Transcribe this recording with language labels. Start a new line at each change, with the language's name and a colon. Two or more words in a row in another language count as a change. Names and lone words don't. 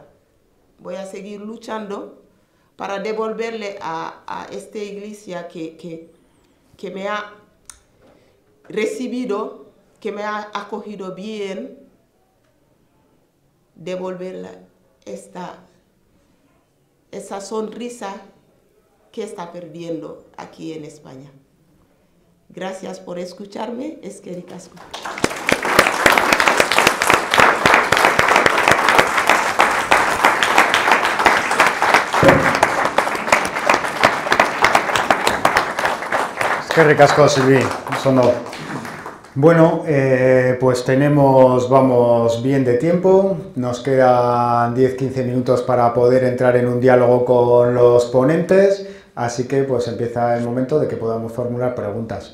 Spanish: Voy a seguir luchando para devolverle a esta iglesia que me ha recibido, que me ha acogido bien, devolverle esa sonrisa que está perdiendo aquí en España. Gracias por escucharme,
Basque: Eskerrik asko. Eskerrik asko,
Spanish: Silvi, sonó. Bueno, pues vamos bien de tiempo, nos quedan 10-15 minutos para poder entrar en un diálogo con los ponentes, así que pues empieza el momento de que podamos formular preguntas.